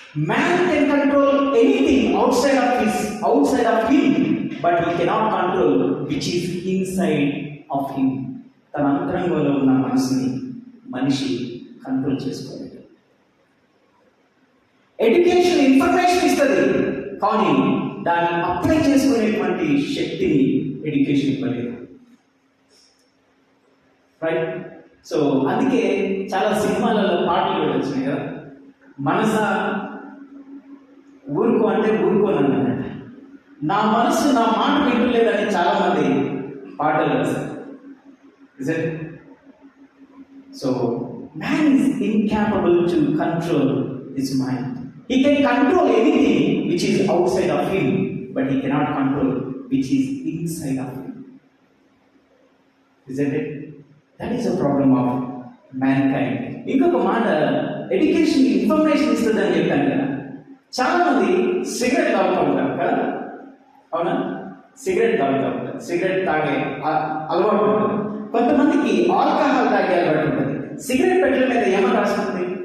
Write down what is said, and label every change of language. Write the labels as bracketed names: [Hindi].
[English] Man can control anything outside of him, but he cannot control which is inside of him. [Telugu] తన అంతరంగంలో ఉన్న మనసుని మనిషి control చేసుకోలేదు. ఎడ్యుకేషన్ ఇన్ఫర్మేషన్ ఇస్తుంది, కానీ దాన్ని అప్లై చేసుకునేటువంటి శక్తిని ఎడ్యుకేషన్ ఇవ్వలేదు. రైట్? సో అందుకే చాలా సినిమాలలో పాటలు కూడా వచ్చినాయి కదా, మనస ఊరుకో అంటే ఊరుకోనన్నమాట, నా మనసు నా మాట వింటలేదని చాలా మంది పాటలు రాశారు. [English] Is it? So man is incapable to control his mind. He can control anything which is outside of him, but he cannot control which is inside of him. Isn't it? That is a problem of mankind. [Telugu] ఇంకొక మాట, education information ఇస్తుందని చెప్పాను కదా. చాలా మంది cigarette తాగుతూ ఉంటారు కదా, అవునా? సిగరెట్ తాగుతూ ఉంటారు, సిగరెట్ తాగే అలవాటు ఉంటుంది. కొంతమందికి ఆల్కహాల్ తాగే అలవాటు ఉంటుంది. సిగరెట్ పెట్టెల మీద ఏమని రాస్తుంది?